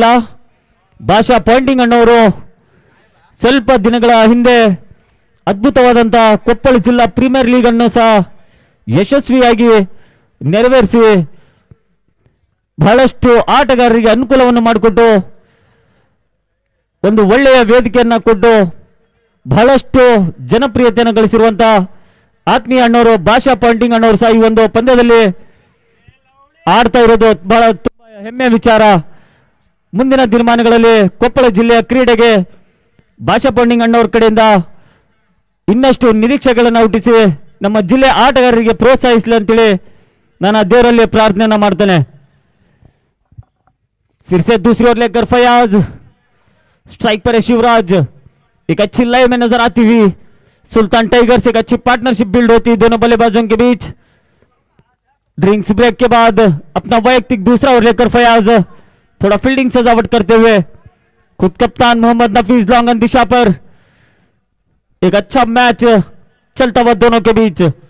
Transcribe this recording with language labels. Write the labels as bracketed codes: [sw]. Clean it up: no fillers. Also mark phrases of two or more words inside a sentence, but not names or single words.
[kn] ಭಾಷಾ ಪಾಯಿಂಟಿಂಗ್ ಅಣ್ಣವರು ಸ್ವಲ್ಪ ದಿನಗಳ ಹಿಂದೆ ಅದ್ಭುತವಾದಂಥ ಕೊಪ್ಪಳ ಜಿಲ್ಲಾ ಪ್ರೀಮಿಯರ್ ಲೀಗ್ ಅನ್ನು ಸಹ ಯಶಸ್ವಿಯಾಗಿ ನೆರವೇರಿಸಿ ಬಹಳಷ್ಟು ಆಟಗಾರರಿಗೆ ಅನುಕೂಲವನ್ನು ಮಾಡಿಕೊಟ್ಟು ಒಂದು ಒಳ್ಳೆಯ ವೇದಿಕೆಯನ್ನು ಕೊಟ್ಟು ಬಹಳಷ್ಟು ಜನಪ್ರಿಯತೆಯನ್ನು ಗಳಿಸಿರುವಂತ ಆತ್ಮೀಯ ಅಣ್ಣವರು, ಭಾಷಾ ಪಾಯಿಂಟಿಂಗ್ ಅಣ್ಣವರು ಸಹ ಈ ಒಂದು ಪಂದ್ಯದಲ್ಲಿ ಆಡ್ತಾ ಇರೋದು ಬಹಳ ತುಂಬಾ ಹೆಮ್ಮೆಯ ವಿಚಾರ. ಮುಂದಿನ ದಿನಮಾನಗಳಲ್ಲಿ ಕೊಪ್ಪಳ ಜಿಲ್ಲೆಯ ಕ್ರೀಡೆಗೆ ಭಾಷಾ ಪಾಯಿಂಟಿಂಗ್ ಅಣ್ಣವ್ರ ಕಡೆಯಿಂದ ಇನ್ನಷ್ಟು ನಿರೀಕ್ಷೆಗಳನ್ನು ಹುಟ್ಟಿಸಿ ನಮ್ಮ ಜಿಲ್ಲೆ ಆಟಗಾರರಿಗೆ ಪ್ರೋತ್ಸಾಹಿಸಲಿ ಅಂತೇಳಿ ನಾನು ದೇವರಲ್ಲಿ ಪ್ರಾರ್ಥನೆಯನ್ನ ಮಾಡ್ತೇನೆ. [hi] फिर से दूसरी ओर लेकर फयाज, स्ट्राइक पर है शिवराज, एक अच्छी लय में नजर आती हुई सुल्तान टाइगर से एक अच्छी [en] partnership build [hi] होती है दोनों बल्लेबाजों के बीच। [en] drinks break [hi] के बाद अपना वैयक्तिक दूसरा ओवर लेकर फयाज थोड़ा फील्डिंग सजावट करते हुए खुद कप्तान मोहम्मद नफीज लॉन्गन दिशा पर एक अच्छा मैच चलता हुआ दोनों के बीच।